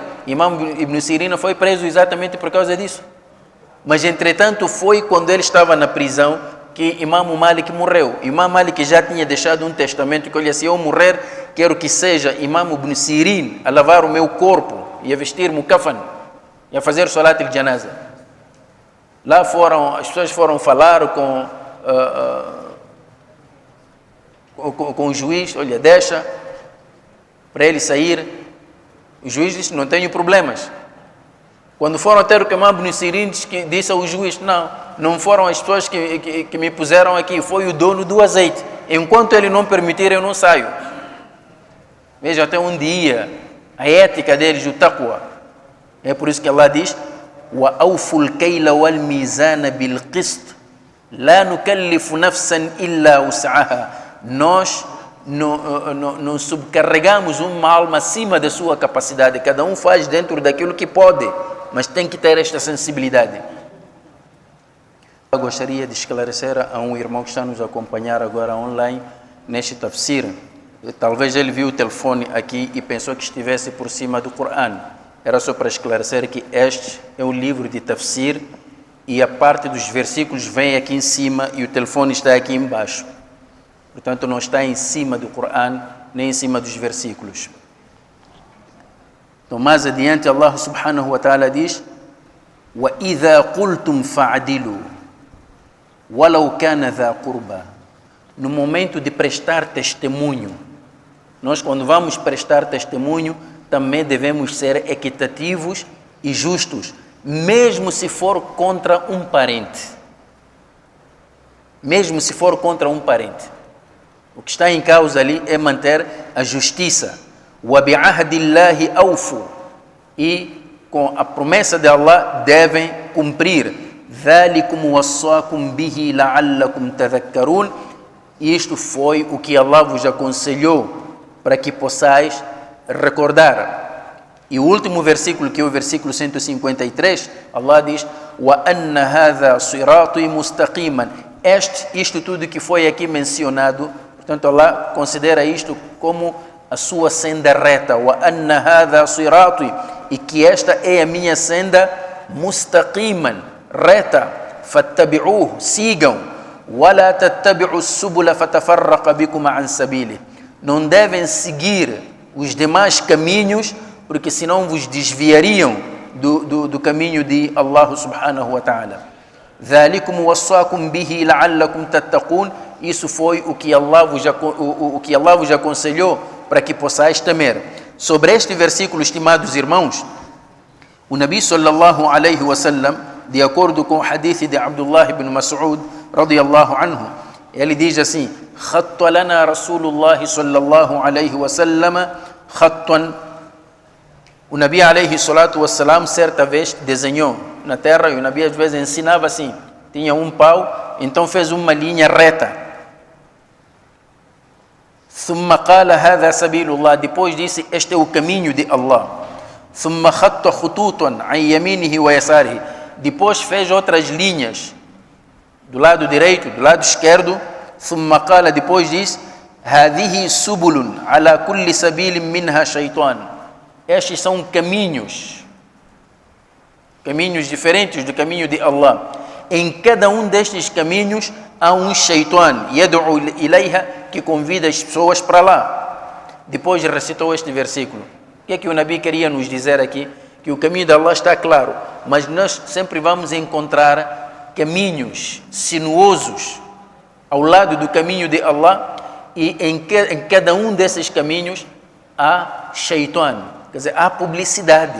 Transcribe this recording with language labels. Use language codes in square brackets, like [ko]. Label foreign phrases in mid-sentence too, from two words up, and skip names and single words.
[pt] Imam Ibn Sirin foi preso exatamente por causa disso. Mas entretanto foi quando ele estava na prisão que Imam Malik morreu. Imam Malik já tinha deixado um testamento que, olha, se eu morrer, quero que seja Imam Ibn Sirin a lavar o meu corpo e a vestir-me o kafan e a fazer [ar] صلاة الجنازة. [pt] Lá as pessoas foram falar com o juiz, olha, deixa para ele sair. O juiz disse, não tenho problemas. Quando foram ter o que Imam Ibn Sirin disse ao juiz, não foram as pessoas que me puseram aqui, foi o dono do azeite. Enquanto ele não permitir, eu não saio. Veja, até um dia, a ética deles, o taqwa. É por isso que Allah diz, [ar] وَأَوْفُوا الْكَيْلَ وَالْمِيزَانَ بِالْقِسْطِ لَا نُكَلِّفُ نَفْسًا إِلَّا وُسْعَهَا. [pt] Nós não subcarregamos uma alma acima da sua capacidade. Cada um faz dentro daquilo que pode, mas tem que ter esta sensibilidade. Eu gostaria de esclarecer a um irmão que está nos acompanhar agora online neste tafsir. Talvez ele viu o telefone aqui e pensou que estivesse por cima do Corão. Era só para esclarecer que este é um livro de tafsir e a parte dos versículos vem aqui em cima e o telefone está aqui embaixo. Portanto, não está em cima do Corão, nem em cima dos versículos. Então, mais adiante, [ar] الله سبحانه وتعالى diz, وَإِذَا قُلْتُمْ فَعْدِلُوا وَلَوْ كَانَ ذَا قُرْبَى. [pt] No momento de prestar testemunho, nós quando vamos prestar testemunho, também devemos ser equitativos e justos, mesmo se for contra um parente. Mesmo se for contra um parente. O que está em causa ali é manter a justiça. [ar] وَبِعَهْدِ اللَّهِ أَوْفُوا. [pt] E com a promessa de Allah devem cumprir. [ar] ذَلِكُمْ وَصَّاكُمْ بِهِ لَعَلَّكُمْ تَذَكَّرُونَ. [pt] Isto foi o que Allah vos aconselhou para que possais recordar. E o último versículo, que é o versículo 153, Allah diz, [ar] وَأَنَّ هَذَا صِرَاطِي مُسْتَقِيمًا. [pt] Isto tudo que foi aqui mencionado, portanto Allah considera isto como a sua senda reta. [ar] وَأَنَّ هَذَا صِرَاطِي. [pt] E que esta é a minha senda mustaqiman, reta. [ar] فَاتَّبِعُوهُ. Sigam. وَلَا تَتَّبِعُوا السُّبُلَ فَتَفَرَّقَ بِكُمْ عَنْ سَبِيلِهِ. [pt] Não devem seguir os demais caminhos, porque senão vos desviariam do caminho de [ar] الله سبحانه وتعالى. ذَلِكُمْ وَصَّاكُمْ بِهِ لَعَلَّكُمْ تَتَّقُونَ. [pt] Isso foi o que Allah vos aconselhou para que possais temer. Sobre este versículo, estimados irmãos, o [ar] النبي صلى الله عليه وسلم, [pt] de acordo com o hadith de Abdullah ibn Mas'ud [ar] رضي الله عنه, [pt] ele diz assim: [ar] خط لنا رسول الله صلى الله عليه وسلم خطا. [pt] O [ar] النبي عليه الصلاة والسلام [pt] certa vez desenhou na terra, e o Nabi às vezes ensinava assim, tinha um pau, então fez uma linha reta. [ar] ثم قال هذا سبيل الله. [pt] Depois disse, este é o caminho de Allah. [ar] ثم خط خطوطا عن يمينه ويساره. [pt] Depois fez outras linhas do lado direito, do lado esquerdo. [ar] ثم قال, [pt] depois diz, [ar] هذه سبل على كل سبيل منها شيطان. [pt] Estes são caminhos diferentes do caminho de Allah. Em cada um destes caminhos há um shaitan, [ar] يدعو إليها, [pt] que convida as pessoas para lá. Depois recitou este versículo. O que é que o Nabi queria nos dizer aqui? Que o caminho de Allah está claro, mas nós sempre vamos encontrar caminhos sinuosos ao lado do caminho de Allah, e em cada um desses caminhos há shaitan, quer dizer, há publicidade.